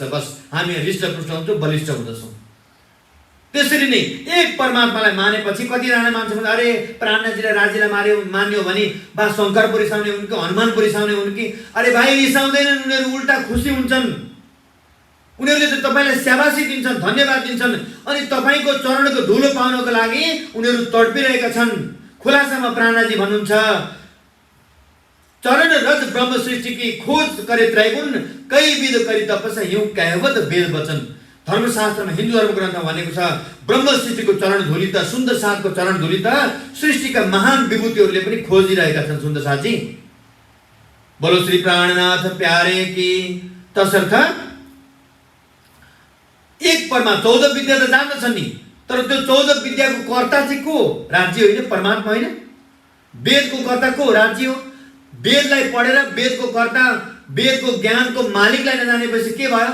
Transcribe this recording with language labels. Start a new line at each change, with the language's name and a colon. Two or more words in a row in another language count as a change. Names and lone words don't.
Nepali: बस हामी हृष्टपुष्ट हुन्छौँ, बलिष्ठ हुँदछौँ। त्यसरी नै एक परमात्मालाई मानेपछि कतिजना मान्छे भन्छ, अरे प्राणनाथजीले राज्यलाई मान्यो भने बा शङ्कर रिसाउने हुन् कि हनुमान रिसाउने हुन् कि? अरे भाइ, रिसाउँदैनन् उनीहरू, उल्टा खुसी हुन्छन्। उनीहरूले त तपाईलाई स्याबासी दिन्छन्, धन्यवाद दिन्छन्, अनि तपाईको चरणको धुलो पाउनको लागि उनीहरू तडपिरहेका छन्। खुलासामा प्राणनाथजी भन्नुहुन्छ,
Hindi: चरण रज ब्रह्म सृष्टि की खोज करे त्रैगुण, कई विध करी तपस्या यूं कहवत वेद वचन।
Nepali: धर्मशास्त्रमा, हिन्दू धर्म ग्रन्थमा भनेको छ, ब्रह्म सृष्टिको चरण धुली त, सुन्दर साथको चरण धुली त सृष्टिका महान विभूतिहरूले पनि खोजिरहेका छन्। सुन्दर साथजी,
Hindi: बोलो श्री प्राणनाथ प्यारे की।
Nepali: तसर्थ एक परमा 14 विद्या त जान्दछन् नि, तर त्यो 14 विद्याको कर्ता चाहिँ को? राज्य होइन, परमात्मा होइन। वेदको कर्ता को? राज्य हो। वेदलाई पढेर वेदको कर्ता, वेदको ज्ञानको मालिकलाई नजानेपछि के भयो?